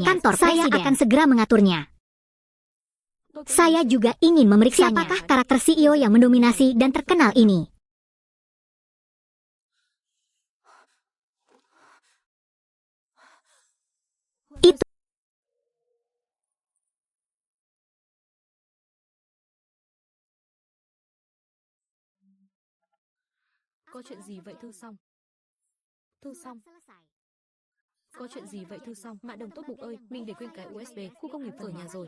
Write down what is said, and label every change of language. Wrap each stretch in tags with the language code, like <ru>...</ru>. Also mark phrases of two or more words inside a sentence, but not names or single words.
<id>Kantor saya akan segera mengaturnya. Saya juga ingin memeriksa siapakah karakter CEO yang mendominasi dan terkenal ini. Itu</id> <vi>có chuyện gì vậy Thư Song? Thư Song. Có chuyện gì vậy Thư Song? Mã Đồng tốt bụng ơi, mình để quên cái USB khu công nghiệp ở nhà rồi.</vi>